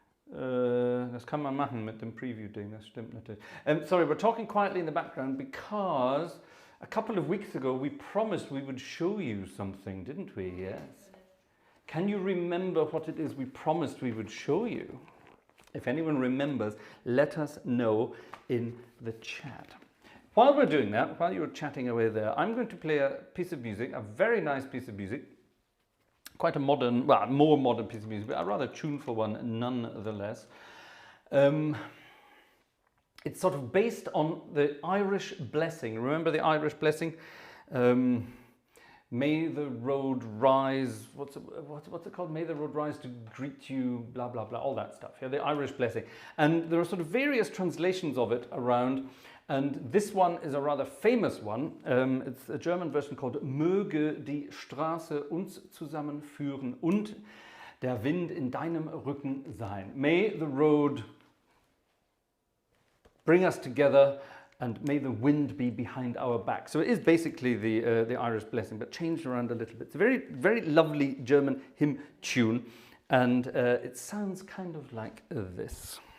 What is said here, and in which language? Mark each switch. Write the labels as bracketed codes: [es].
[de] Das kann man machen mit dem Preview-Ding, das stimmt natürlich. [en] Sorry, we're talking quietly in the background because a couple of weeks ago we promised we would show you something, didn't we? Yes. Can you remember what it is we promised we would show you? If anyone remembers, let us know in the chat. While we're doing that, while you're chatting away there, I'm going to play a piece of music, a very nice piece of music. Quite a modern, well, more modern piece of music, but a rather tuneful one nonetheless. It's sort of based on the Irish blessing. Remember the Irish blessing? May the road rise, what's it called? May the road rise to greet you, blah, blah, blah, all that stuff. Yeah, the Irish blessing. And there are sort of various translations of it around. And this one is a rather famous one. It's a German version called [de] Möge die Straße uns zusammenführen und der Wind in deinem Rücken sein. [en] May the road bring us together and may the wind be behind our back. So it is basically the Irish blessing, but changed around a little bit. It's a very, very lovely German hymn tune, and it sounds kind of like this.